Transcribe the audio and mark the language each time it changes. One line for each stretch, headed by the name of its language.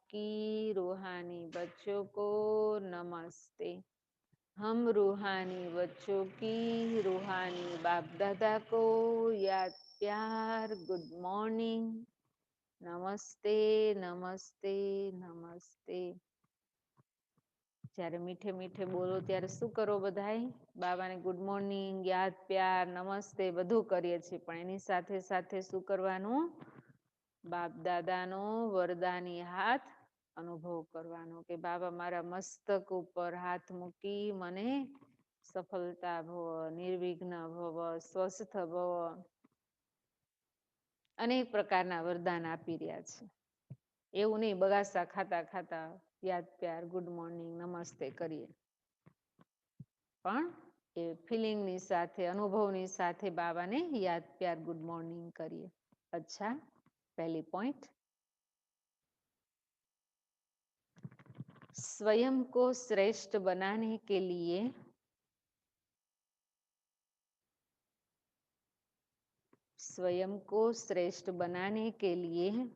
Hindi: की रूहानी बच्चों को नमस्ते। हम रूहानी बच्चों की रूहानी बाप दादा को याद प्यार गुड मॉर्निंग, नमस्ते नमस्ते नमस्ते।
Gujarati: જ્યારે મીઠે મીઠે બોલો ત્યારે શું કરો બધાય? બાબાને ગુડ મોર્નિંગ, યાદ પ્યાર, નમસ્તે બધું કરીએ છીએ, પણ એની સાથે સાથે શું કરવાનું? બાપ દાદાનો વરદાની હાથ અનુભવ કરવાનો કે બાબા મારા મસ્તક ઉપર હાથ મૂકી મને સફળતા ભવ, નિર્વિઘ્ન ભવ, સ્વસ્થ ભવ, અનેક પ્રકારના વરદાન આપી રહ્યા છે. એવું નહીં બગાસા ખાતા ખાતા યાદ પ્યાર ગુડ મોર્નિંગ નમસ્તે કરીએ, પણ એ ફિલિંગની સાથે અનુભવની સાથે બાબાને યાદ પ્યાર ગુડ મોર્નિંગ કરીએ.
Hindi: अच्छा, पहली पॉइंट, स्वयं को श्रेष्ठ बनाने के लिए स्वयं को श्रेष्ठ बनाने के लिए